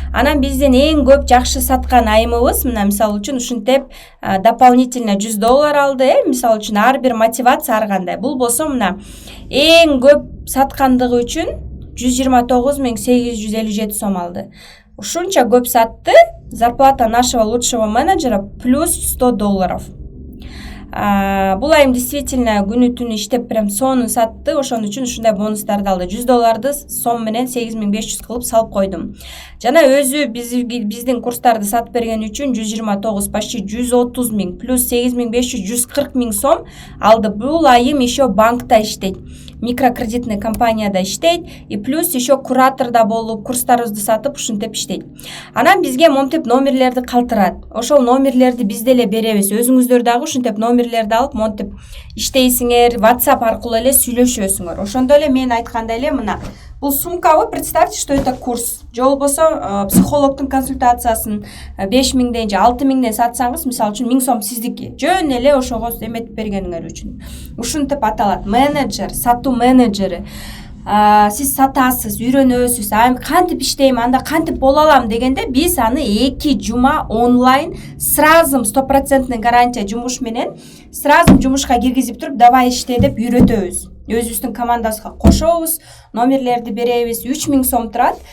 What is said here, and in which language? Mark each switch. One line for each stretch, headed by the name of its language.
Kyrgyz: Анан биздин эң көп жакшы саткан айымыбыз, мына мисалы үчүн ушинтип дополнительно $100 алды. Мисалы үчүн ар бир мотивация ар кандай. Бул болсо мына эң көп саткандыгы үчүн 129 857 сом алды. Ушунча көп сатты.
Russian: Зарплата нашего лучшего менеджера плюс $100.
Kyrgyz: Бул айым действительно күнү түнү иштеп прям сонун сатты. Ошон үчүн ушундай бонустарды алды. $100 сом менен 8500 кылып салып койдум. Жана өзү биздин курстарды сатып берген үчүн 129 почти 130 000 плюс 8500 140 000 сом алды. Бул айым еще банкта иштейт. Микрокредитный компанияда иштейт и плюс еще кураторда болуп курстарыбызды сатып ушинтип иштейт. Анан бизге монтип номерлерди калтырат. Ошол номерлерди биз деле беребиз. Өзүңүздөр дагы ушинтип номерлерди алып монтип иштейсиңер, WhatsApp аркылуу эле сүйлөшөсүңөр. Ошондо эле мен айткандай эле мына бул сумкабы,
Russian: представьте, что это курс.
Kyrgyz: Же болбосо психологдун консультациясын 5 000ден же 6 000ден сатсаңыз, мисалы үчүн 1000 сом сиздики. Жөн эле ошого эметип бергениңер үчүн. Ушинтип аталат. Менеджер, сатуу менеджери. Сиз сатасыз, үйрөнөсүз, кантип иштейм, анда кантип боло алам дегенде биз аны 2 жума онлайн сразу 100% гарантия жумуш менен сразу жумушка киргизип туруп давай иште деп үйрөтөбүз. Өзүбүздүн командабызга кошобуз, номерлерди беребиз. 3000 сом турат.